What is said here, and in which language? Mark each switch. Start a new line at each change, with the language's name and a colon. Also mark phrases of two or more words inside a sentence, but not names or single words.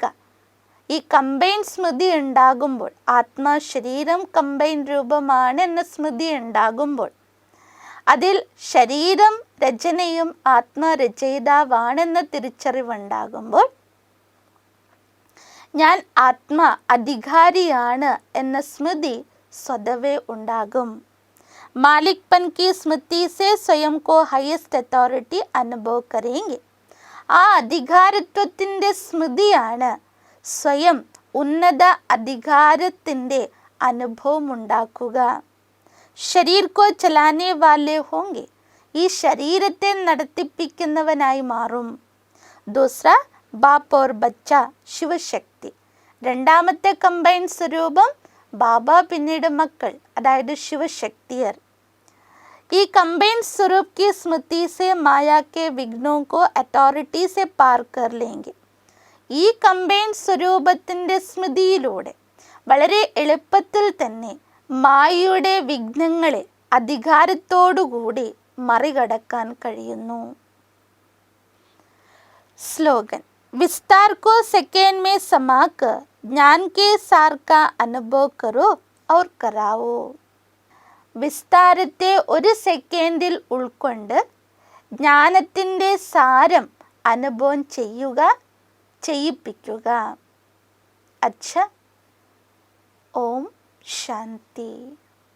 Malayalam: ഈ കമ്പൈൻ സ്മൃതി ഉണ്ടാകുമ്പോൾ, ആത്മാ ശരീരം കമ്പൈൻ രൂപമാണ് എന്ന സ്മൃതി ഉണ്ടാകുമ്പോൾ, അതിൽ ശരീരം രചനയും ആത്മാ രചയിതാവാണെന്ന തിരിച്ചറിവുണ്ടാകുമ്പോൾ, ഞാൻ ആത്മാ അധികാരിയാണ് എന്ന സ്മൃതി സ്വതവേ ഉണ്ടാകും.
Hindi: मालिकपन की स्मृति से स्वयं को
English: highest authority
Hindi: अनुभव करेंगे.
Malayalam: ആ അധികാരത്വത്തിൻ്റെ സ്മൃതിയാണ് സ്വയം ഉന്നത അധികാരത്തിൻ്റെ അനുഭവം ഉണ്ടാക്കുക.
Hindi: शरीर को चलाने वाले होंगे,
Malayalam: ഈ ശരീരത്തെ നടത്തിപ്പിക്കുന്നവനായി മാറും.
Hindi: दूसरा बाप और बच्चा शिवशक्ति.
Malayalam: രണ്ടാമത്തെ കമ്പൈൻ സ്വരൂപം ബാബ പിന്നീട് മക്കൾ, അതായത് ശിവശക്തിയർ.
Hindi: ഈ കമ്പൈൻ स्वरूप की स्मृति से माया के विघ्नों को अथॉरिटी से पार कर लेंगे.
Malayalam: ഈ കമ്പൈൻ സ്വരൂപത്തിൻ്റെ സ്മൃതിയിലൂടെ വളരെ എളുപ്പത്തിൽ തന്നെ മായയുടെ വിഘ്നങ്ങളെ അധികാരത്തോടുകൂടി മറികടക്കാൻ കഴിയുന്നു. സ്ലോഗൻ.
Hindi: विस्तार को सेकेंड में समाकर ज्ञान के सार का अनुभव करो और कराओ.
Malayalam: വിസ്താരത്തെ ഒരു സെക്കൻഡിൽ ഉൾക്കൊണ്ട് ജ്ഞാനത്തിൻ്റെ സാരം അനുഭവം ചെയ്യുക, ചെയ്യിപ്പിക്കുക.
Hindi: अच्छा। ओम शांति.